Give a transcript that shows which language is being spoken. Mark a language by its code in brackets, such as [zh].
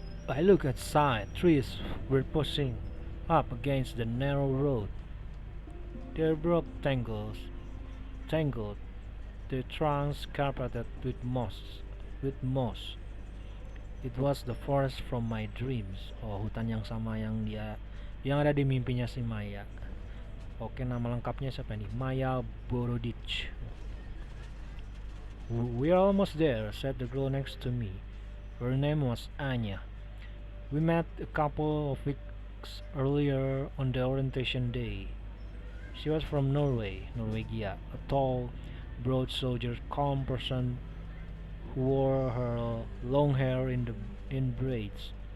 [en] I look outside. Trees were pushing up against the narrow road. Their broad tangled, their trunks carpeted with moss. It was the forest from my dreams. [id] Oh, hutan yang sama yang ada di mimpinya si Maya. Oke, nama lengkapnya siapa nih? [en] Maya Borodich. We're almost there, said the girl next to me. Her name was Anya. We met a couple of weeks earlier on the orientation day. She was from Norwegia, a tall, broad-shouldered, calm person who wore her long hair in braids.